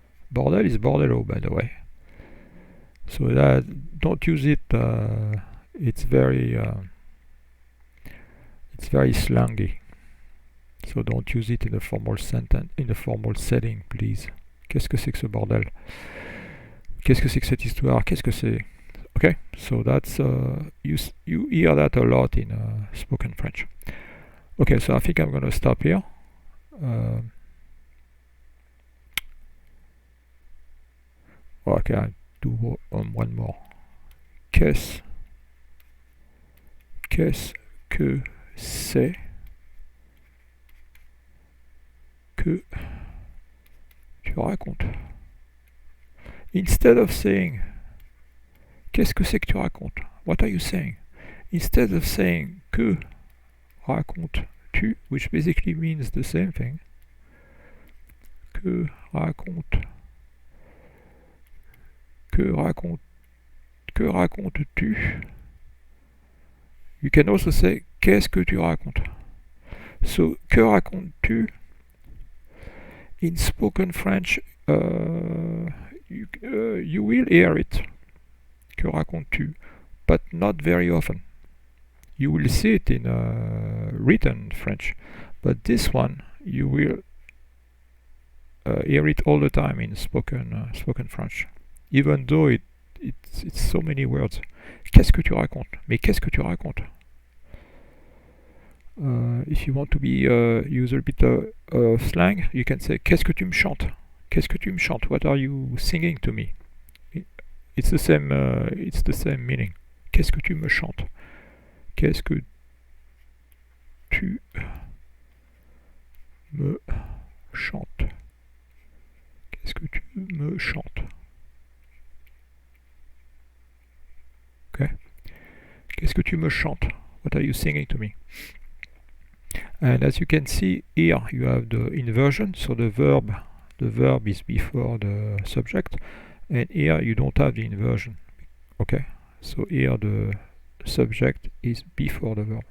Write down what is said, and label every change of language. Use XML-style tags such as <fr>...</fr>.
<en>Bordel is bordelo, by the way. So that don't use it. It's very slangy. So don't use it in a formal sentence, in a formal setting, please.</en> <fr>Qu'est-ce que c'est que ce bordel? Qu'est-ce que c'est que cette histoire? Qu'est-ce que c'est?</fr> <en>Okay, so that's you hear that a lot in spoken French. Okay, so I think I'm gonna stop here. Okay, I'll do one more.</en> <fr>Qu'est-ce que c'est que tu racontes?</fr> <en>Instead of saying</en> <fr>qu'est-ce que c'est que tu racontes?</fr> <en>What are you saying? Instead of saying</en> <fr>que racontes-tu,</fr> <en>which basically means the same thing.</en> <fr>Que racontes-tu?</fr> <en>You can also say</en> <fr>qu'est-ce que tu racontes?</fr> <en>So</en> <fr>que racontes-tu?</fr> <en>In spoken French, you will hear it.</en> <fr>Que racontes-tu?</fr> <en>But not very often. You will see it in written French, but this one you will hear it all the time in spoken French, even though it's so many words.</en> <fr>Qu'est-ce que tu racontes? Mais qu'est-ce que tu racontes? If you want to be use a bit of slang, you can say qu'est-ce que tu me chantes? Qu'est-ce que tu me chantes?</fr> <en>What are you singing to me? It's the same meaning.</en> <fr>Qu'est-ce que tu me chantes? Qu'est-ce que tu me chantes? Qu'est-ce que tu me chantes? Okay. Qu'est-ce que tu me chantes?</fr> <en>What are you singing to me? And as you can see here, you have the inversion, so the verb is before the subject, and here you don't have the inversion. Okay, so here the subject is before the verb.</en>